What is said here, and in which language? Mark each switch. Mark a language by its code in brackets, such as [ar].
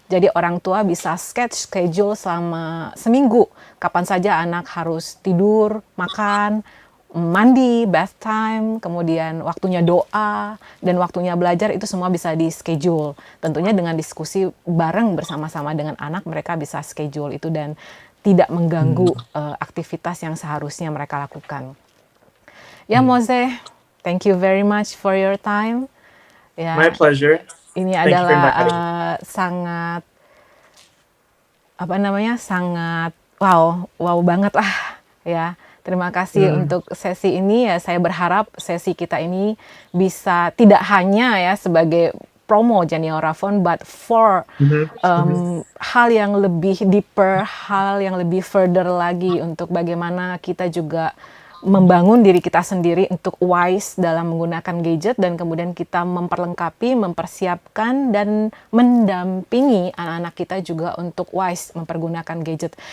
[id] Jadi orang tua bisa schedule selama seminggu kapan saja anak harus tidur, makan, mandi, bath time, kemudian waktunya doa dan waktunya belajar, itu semua bisa di schedule. Tentunya dengan diskusi bareng bersama-sama dengan anak, mereka bisa schedule itu dan tidak mengganggu aktivitas yang seharusnya mereka lakukan. [en] Ya, Moze, thank you very much for your time. Ya, my pleasure. [id] Ini adalah sangat sangat wow banget lah ya. Terima kasih untuk sesi ini ya. Saya berharap sesi kita ini bisa tidak hanya ya sebagai promo Geniora Phone, but for hal yang lebih deeper, hal yang lebih further lagi untuk bagaimana kita juga membangun diri kita sendiri untuk wise dalam menggunakan gadget, dan kemudian kita memperlengkapi, mempersiapkan, dan mendampingi anak-anak kita juga untuk wise mempergunakan gadget.